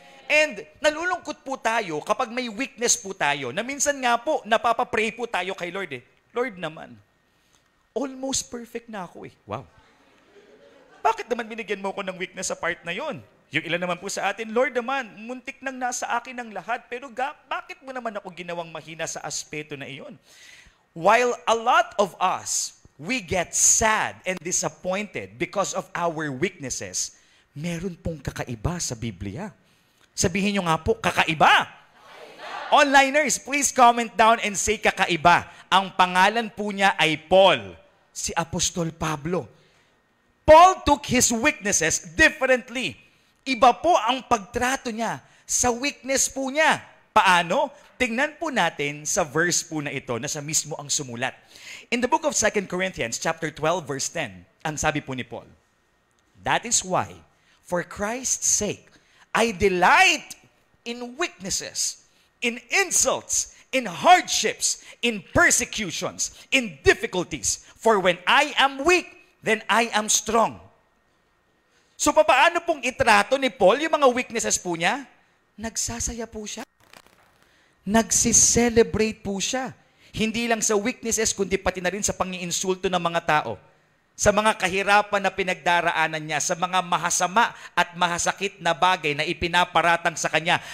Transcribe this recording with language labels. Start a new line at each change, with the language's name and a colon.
Filipino: And nalulungkot po tayo kapag may weakness po tayo, na minsan nga po, napapapray po tayo kay Lord Lord naman,
English: almost perfect
Filipino: na ako eh. Wow! Bakit naman binigyan mo ko ng weakness sa part na yon? Yung ilan naman po sa atin, Lord naman, muntik nang nasa akin ang lahat, pero bakit mo naman ako ginawang mahina sa aspeto na iyon?
English: While a lot of us, we get sad and disappointed because of our weaknesses,
Filipino: meron pong kakaiba sa Biblia. Sabihin nyo nga po, kakaiba!
English: Onliners, please comment down and say
Filipino: kakaiba. Ang pangalan po niya ay Paul, si Apostol Pablo.
English: Paul took his weaknesses differently.
Filipino: Iba po ang pagtrato niya sa weakness po niya. Paano? Tingnan po natin sa verse po na ito na siya mismo ang sumulat.
English: In the book of 2 Corinthians chapter 12 verse 10,
Filipino: ang sabi po ni Paul,
English: "That is why, for Christ's sake, I delight in weaknesses, in insults, in hardships, in persecutions, in difficulties. For when I am weak, then I am strong."
Filipino: So paano pong itrato ni Paul yung mga weaknesses po niya? Nagsasaya po siya. Nagsiselebrate po siya. Hindi lang sa weaknesses, kundi pati na rin sa pangiinsulto ng mga tao. Sa mga kahirapan na pinagdaraanan niya, sa mga mahasama at mahasakit na bagay na ipinaparatang sa kanya.